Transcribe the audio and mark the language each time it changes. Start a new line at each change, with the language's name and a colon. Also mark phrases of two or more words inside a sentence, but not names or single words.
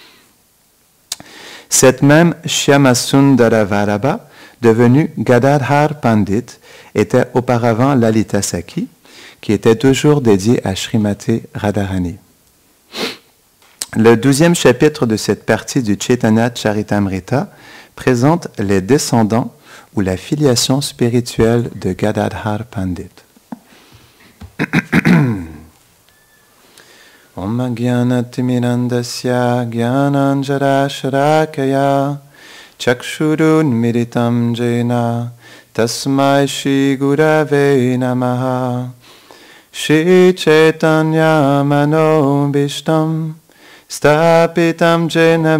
French: Cette même Shyamasundara Vallabha, devenue Gadadhar Pandit, était auparavant Lalita Sakhi, qui était toujours dédiée à Srimati Radharani. Le 12e chapitre de cette partie du Chaitanya Charitamrita présente les descendants ou la filiation spirituelle de Gadadhar Pandit.
Sanskrit: Om Gyanaatimirandasya Gyananjara Sharakaya Chakshurun Miritam Jena Tasmai Shri Gurave Namaha Shri Chaitanya Mano Bhishtam Stapitam Jena